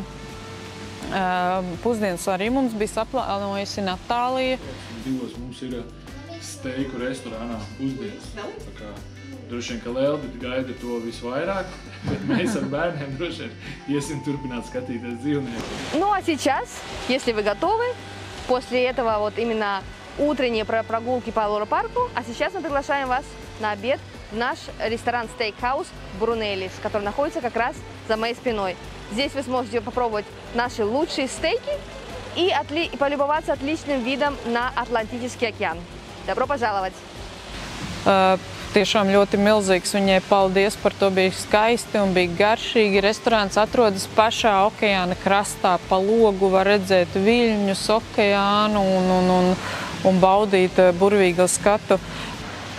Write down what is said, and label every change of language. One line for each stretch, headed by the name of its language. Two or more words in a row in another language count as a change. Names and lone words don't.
Latvian: Pusdienas arī mums bija saplānojusi Natālija. Divos mums ir steiku restorānā pusdienas. Droši vien, ka Lelbi gaida to visvairāk, bet mēs ar bērniem droši vien iesim turpināt skatīties dzīvnieku.
Russian: Ну а сейчас, если вы готовы, после этого вот именно утренние прогулки по Лоропарку, а сейчас мы приглашаем вас на обед в наш ресторан Steakhouse Brunelli, который находится как раз за моей спиной. Здесь вы сможете попробовать наши лучшие стейки и полюбоваться отличным видом на Атлантический океан. Добро пожаловать!
Latvian: Tiešām ļoti milzīgs viņai paldies par to, bija skaisti un bija garšīgi. Restorāns atrodas pašā okeāna krastā, pa logu var redzēt viļņus, okeānu un baudīt burvīgu skatu.